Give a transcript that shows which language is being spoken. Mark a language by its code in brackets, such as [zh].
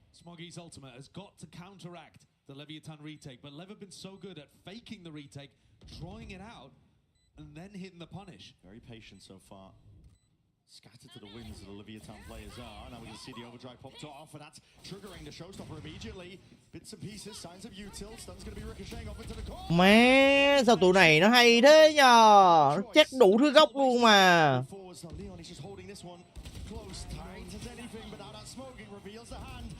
[en] Smoggy's ultimate has got to counteract the Leviathan retake, but Lev have been so good at faking the retake, drawing it out, and then hitting the punish. Very patient so far. Scattered to the winds of the Leviathan players are. Now we can see the overdrive popped off, and that's triggering the showstopper immediately. Bits and pieces, signs of util. Stun's going to be ricocheting off into the corner. [vi] Má, sao tụi này nó hay thế nhờ? Chắc đủ thứ góc luôn mà. [en] Leon is just holding this one close, tight as anything, but now that smoking reveals the hand.